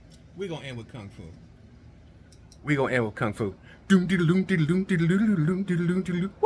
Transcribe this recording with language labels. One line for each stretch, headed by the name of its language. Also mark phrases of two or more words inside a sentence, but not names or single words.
English: We're gonna end with Kung Fu. We gonna end with Kung Fu. Doom diddle doom diddle doom diddle doom diddle doom diddle doom.